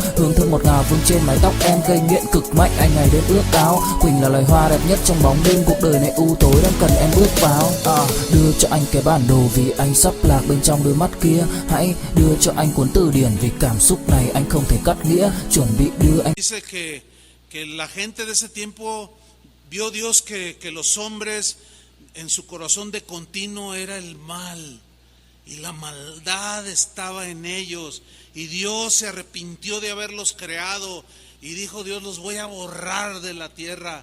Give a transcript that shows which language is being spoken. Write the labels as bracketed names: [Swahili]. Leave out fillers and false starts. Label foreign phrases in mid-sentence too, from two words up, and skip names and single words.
[Vietnamese] Hương thơm ngọt ngào vương trên mái tóc em, gây nghiện cực mạnh anh ngày đêm ước ao. Quỳnh là loài hoa đẹp nhất trong bóng đêm, cuộc đời này u tối đang cần em bước vào. Đưa cho anh cái bản đồ vì anh sắp lạc bên trong đôi mắt kia, hãy đưa cho anh cuốn từ điển vì cảm xúc này anh không thể cắt nghĩa, chuẩn bị đưa anh. [Spanish] Dice que la gente de ese tiempo vio Dios que los hombres en su corazón de continuo era el mal y la maldad estaba en ellos, y Dios se arrepintió de haberlos creado y dijo: Dios, los voy a borrar de la tierra.